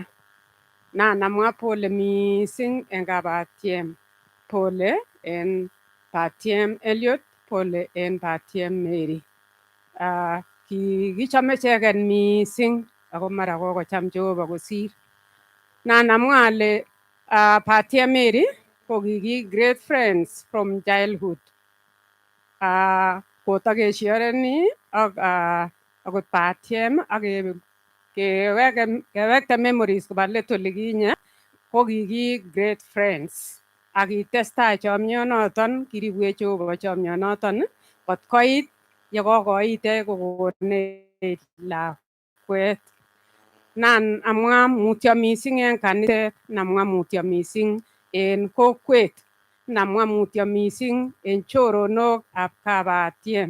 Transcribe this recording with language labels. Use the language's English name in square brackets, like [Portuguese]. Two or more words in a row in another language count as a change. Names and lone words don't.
[Kalenjin] Na namwa pole missing en kabatiem, pole en batiem Eliud, pole en batiem Mary. Kikichome icheket missing ako mara kokocham Jehova kosir. Na namwa ale batiem Mary ko kiki [English] great friends from childhood. [Kalenjin] Kotokeshoreni ak akot batiem ak kewekte memories koba let olikinye ko kiki [English] great friends [Kalenjin] ak kitestai chomionoton kiribwech Jehova chomionoton kot koit yekokoite kokonech lakwet. Nan amwa mutyo missing en kaniset, namwa mutyo missing en kokwet, namwa mutyo missing en choronok ab kabatiem.